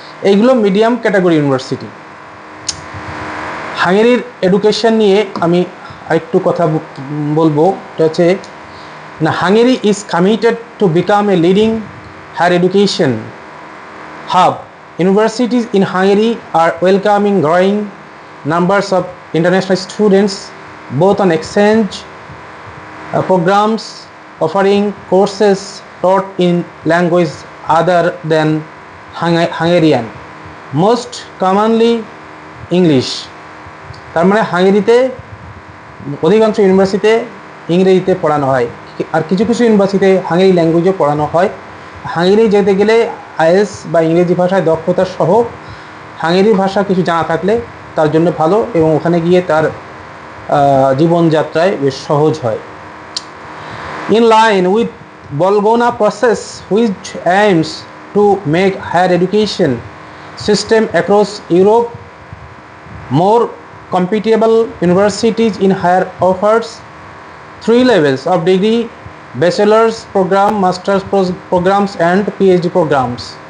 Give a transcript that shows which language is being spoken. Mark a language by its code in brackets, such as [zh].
[bn] এইগুলো medium category university. হাঙ্গেরির education নিয়ে আমি আরেকটু কথা বলবো। এটা হচ্ছে না, [en] Hungary is committed to become a leading higher education hub. Universities in Hungary are welcoming growing numbers of international students, both on exchange programs offering courses taught in language other than Hungarian, most commonly English. [bn] তার মানে হাঙ্গেরিতে অধিকাংশ ইউনিভার্সিটিতে ইংরেজিতে পড়ানো হয়, আর কিছু কিছু ইউনিভার্সিটিতে হাঙ্গেরি ল্যাঙ্গুয়েজও পড়ানো হয়। হাঙ্গেরি যেতে গেলে আইএলটিএস বা ইংরেজি ভাষায় দক্ষতা সহ হাঙ্গেরি ভাষা কিছু জানা থাকলে তার জন্য ভালো, এবং ওখানে গিয়ে তার জীবনযাত্রায় বেশ সহজ হয়। [en] In line with Bologna process, which aims to make higher education system across Europe more compatible, universities in higher offers 3 levels of degree: bachelor's program, master's programs and PhD programs.